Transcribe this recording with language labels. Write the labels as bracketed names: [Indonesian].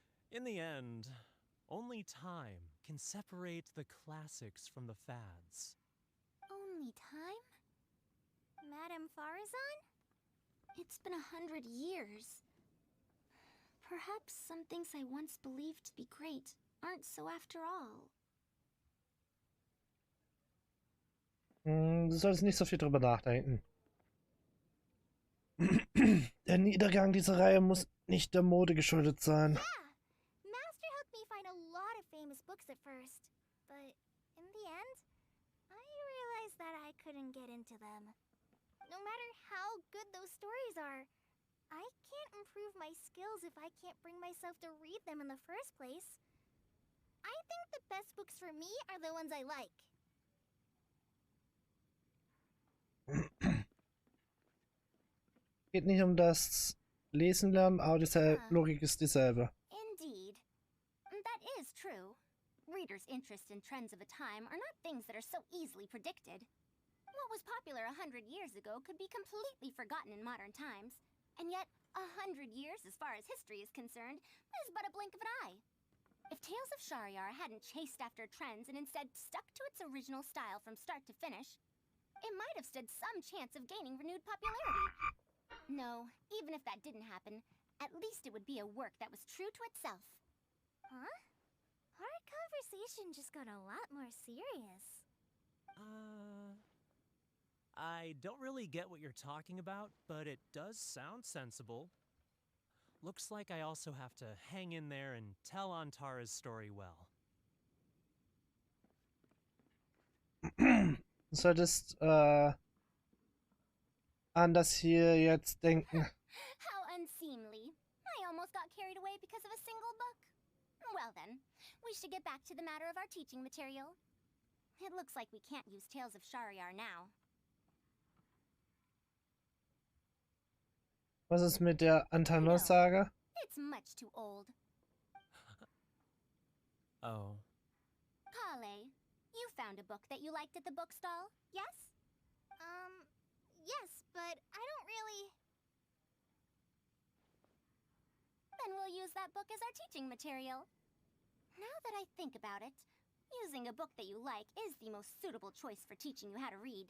[English] In the end, only time can separate the classics from the fads. Only time? Madame Faruzan? It's been 100 years. Perhaps some things I once believed to be great aren't so after all. [German] Du solltest nicht so viel drüber nachdenken. Der Niedergang dieser Reihe muss nicht der Mode geschuldet sein. [English] Yeah, Master helped me find a lot of famous books at first, but in the end, I realized that I couldn't get into them. No matter how good those stories are, I can't improve my skills if I can't bring myself to read them in the first place. I think the best books for me are the ones I like. [German] Geht nicht um das Lesen lernen, aber die Logik ist dieselbe. [English] Indeed. That is true. Readers' interest in trends of a time are not things that are so easily predicted. What was popular 100 years ago could be completely forgotten in modern times, and yet 100 years as far as history is concerned is but a blink of an eye. If Tales of Shahryar hadn't chased after trends and instead stuck to its original style from start to finish, it might have stood some chance of gaining renewed popularity. No, even if that didn't happen, at least it would be a work that was true to itself. Huh? Our conversation just got a lot more serious. I don't really get what you're talking about, but it does sound sensible. Looks like I also have to hang in there and tell Antara's story well. [German] Du solltest an das hier jetzt denken. [English] How unseemly. I almost got carried away because of a single book. Well then, we should get back to the matter of our teaching material. It looks like we can't use Tales of Shahryar now. [German] Was ist mit der Antanos-Saga? [English] It's much too old. Oh. Kale, you found a book that you liked at the bookstall, yes? Yes, but I don't really... Then we'll use that book as our teaching material. Now that I think about it, using a book that you like is the most suitable choice for teaching you how to read.